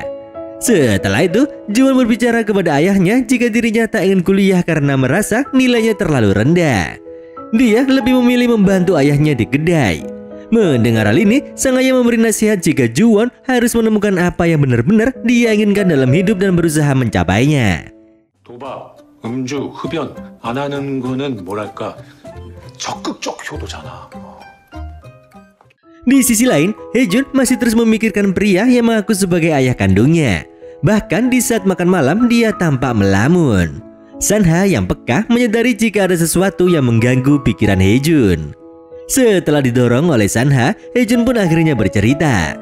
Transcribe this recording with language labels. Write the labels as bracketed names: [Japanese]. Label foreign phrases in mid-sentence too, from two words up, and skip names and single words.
[Indonesian] Setelah itu, Juwon berbicara kepada ayahnya jika dirinya tak ingin kuliah karena merasa nilainya terlalu rendah. Dia lebih memilih membantu ayahnya di kedai. Mendengar hal ini, sang ayah memberi nasihat jika Juwon harus menemukan apa yang benar-benar dia inginkan dalam hidup dan berusaha mencapainya. [Korean] 도박, 음주, 흡연 안 하는 거는 뭐랄까 적극적 효도잖아. [Indonesian] Di sisi lain, Hejun masih terus memikirkan pria yang mengaku sebagai ayah kandungnya. Bahkan di saat makan malam dia tampak melamun. Sanha yang peka menyadari jika ada sesuatu yang mengganggu pikiran Hejun. Setelah didorong oleh Sanha, Hejun pun akhirnya bercerita.